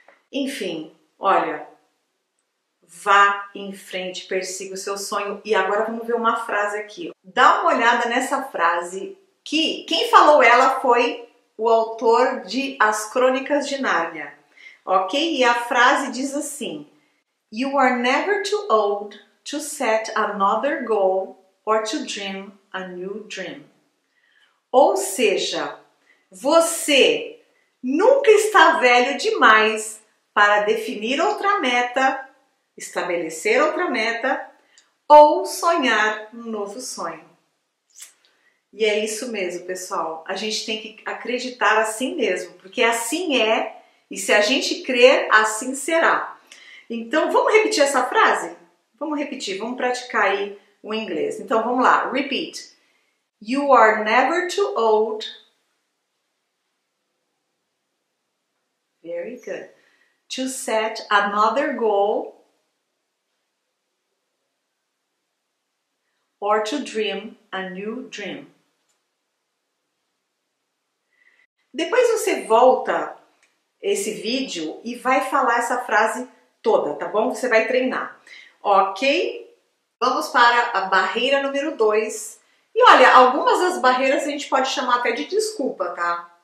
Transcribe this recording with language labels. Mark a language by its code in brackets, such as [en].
[pt] Enfim, olha, vá em frente, persiga o seu sonho. E agora vamos ver uma frase aqui. Dá uma olhada nessa frase, que quem falou ela foi o autor de As Crônicas de Nárnia, ok? E a frase diz assim: [en] You are never too old to set another goal or to dream a new dream. [pt] Ou seja, você nunca está velho demais para definir outra meta, estabelecer outra meta ou sonhar um novo sonho. E é isso mesmo, pessoal. A gente tem que acreditar assim mesmo, porque assim é, e se a gente crer, assim será. Então, vamos repetir essa frase? Vamos repetir, vamos praticar aí o inglês. Então, vamos lá. [en] Repeat. You are never too old. Very good. To set another goal or to dream a new dream. [pt] Depois você volta esse vídeo e vai falar essa frase toda, tá bom? Você vai treinar, ok? Vamos para a barreira número 2. E olha, algumas das barreiras a gente pode chamar até de desculpa, tá?